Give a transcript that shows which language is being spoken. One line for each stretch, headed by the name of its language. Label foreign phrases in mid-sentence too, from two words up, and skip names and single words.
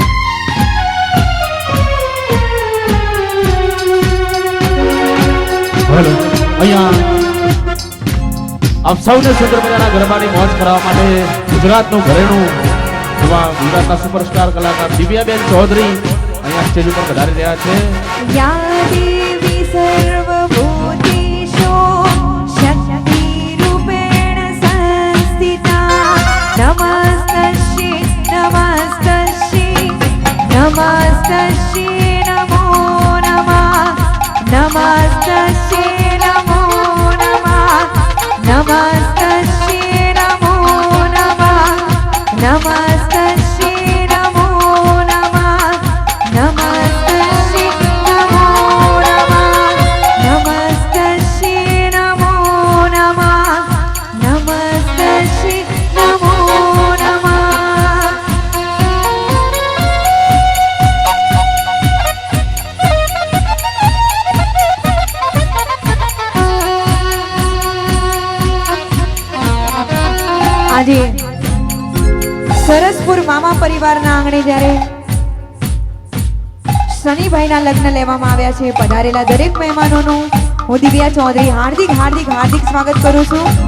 Gujarati: હેલો, અહીંયા આપ સૌને સુંદર મજાના ગરબાની મોજ કરાવવા માટે ગુજરાતનું ઘરેણું એવા ગુજરાતના સુપરસ્ટાર કલાકાર દિવ્યાબેન ચૌધરી અહીંયા સ્ટેજ ઉપર પધારી રહ્યા છે.
Sanskrit: या देवी सर्वभूतेषु शक्तिरूपेण संस्थिता नमस्तस्यै नमस्तस्यै नमस्तस्यै नमो नमः नमस्तस्यै नमो नमः नमस्तस्यै नमो नमः नमस्तस्यै नमो नमः नमस्तस्यै नमो नमः नमस्तस्यै नमो नमः नमस्तस्यै नमो नमः.
Gujarati: આજે સરસપુર મામા પરિવારના આંગણે જ્યારે શનિભાઈના લગ્ન લેવામાં આવ્યા છે, પધારેલા દરેક મહેમાનોનું હું દિવ્યા ચૌધરી હાર્દિક હાર્દિક હાર્દિક સ્વાગત કરું છું.